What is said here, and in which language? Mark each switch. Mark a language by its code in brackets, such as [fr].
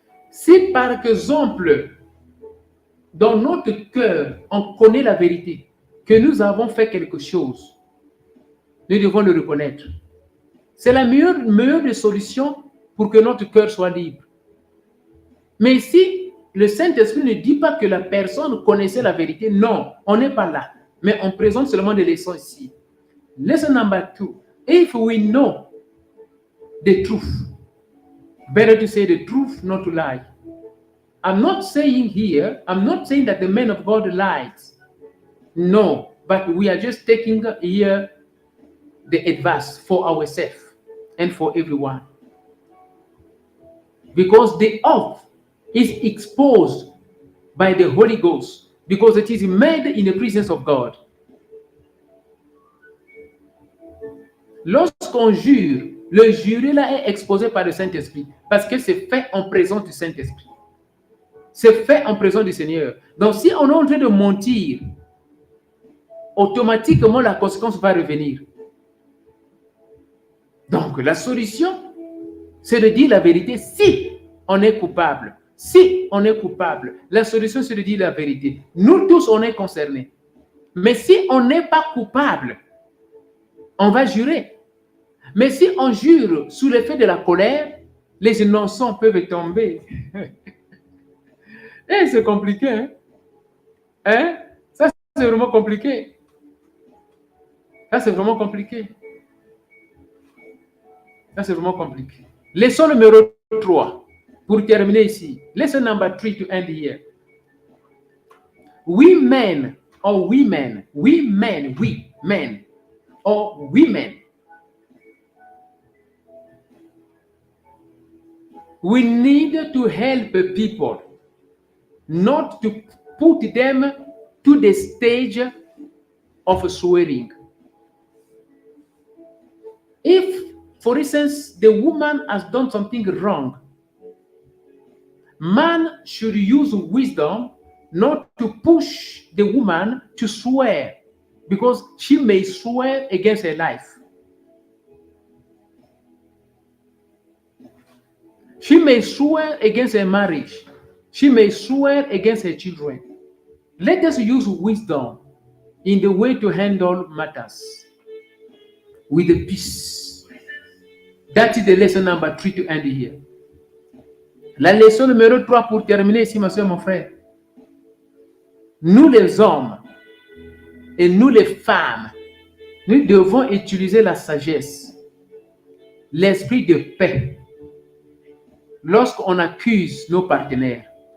[fr] Si par exemple, dans notre cœur, on connaît la vérité, que nous avons fait quelque chose, nous devons le reconnaître. C'est la meilleure des solutions pour que notre cœur soit libre. Mais si le Saint-Esprit ne dit pas que la personne connaissait la vérité, non, on n'est pas là. Mais on présente seulement des leçons ici. [en] Lesson number 2. If we know the truth, better to say the truth, not to lie. I'm not saying that the man of God lies. No, but we are just taking here the advice for ourselves and for everyone. Because the oath is exposed by the Holy Ghost, because it is made in the presence of God. [fr] Lorsqu'on jure, le juré là est exposé par le Saint-Esprit, parce que c'est fait en présence du Saint-Esprit. C'est fait en présence du Seigneur. Donc si on est en train de mentir, automatiquement la conséquence va revenir. Donc la solution, c'est de dire la vérité si on est coupable. Si on est coupable, la solution c'est de dire la vérité. Nous tous, on est concernés. Mais si on n'est pas coupable, on va jurer. Mais si on jure sous l'effet de la colère, les innocents peuvent tomber. Et c'est compliqué, hein? Hein? Ça, c'est vraiment compliqué. Ça, c'est vraiment compliqué. Ça, c'est vraiment compliqué. Leçon numéro 3. Pour terminer ici. [en] Lesson number 3 to end here. We men or women, we men or women, we need to help people, not to put them to the stage of swearing. If, for instance, the woman has done something wrong, man should use wisdom not to push the woman to swear, because she may swear against her life. She may swear against her marriage. She may swear against her children. Let us use wisdom in the way to handle matters with the peace. That is the lesson number 3 to end here. [fr] La leçon numéro 3 pour terminer ici, ma soeur, mon frère. Nous les hommes et nous les femmes, nous devons utiliser la sagesse, l'esprit de paix lorsqu'on accuse nos partenaires.